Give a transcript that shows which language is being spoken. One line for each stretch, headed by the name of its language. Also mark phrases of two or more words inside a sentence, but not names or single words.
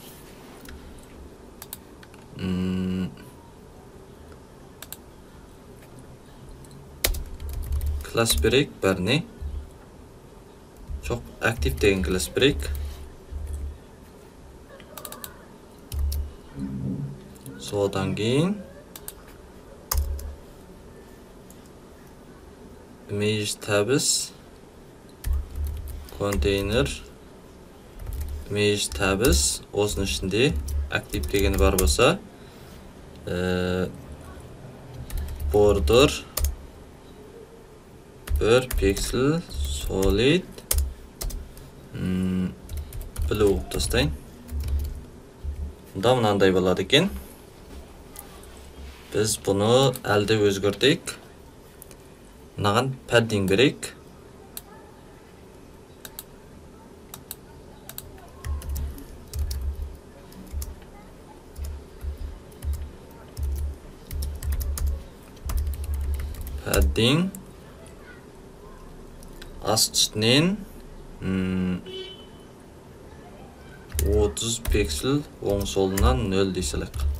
Kazakh: Класс берейік бәріне. Жоқ, актив деген класс берейік. Содан кейін
English: image tabs container image tabs
Kazakh: осының ішінде актив дегені бар болса
English: border 1 pixel solid blue тастайын.
Kazakh: Мұнда мынандай болады екен. Біз бұны әлде өзгертейік. Мынаған padding берейік. Padding аст үстінен 30 пиксель оң солынан 0 дейсілік.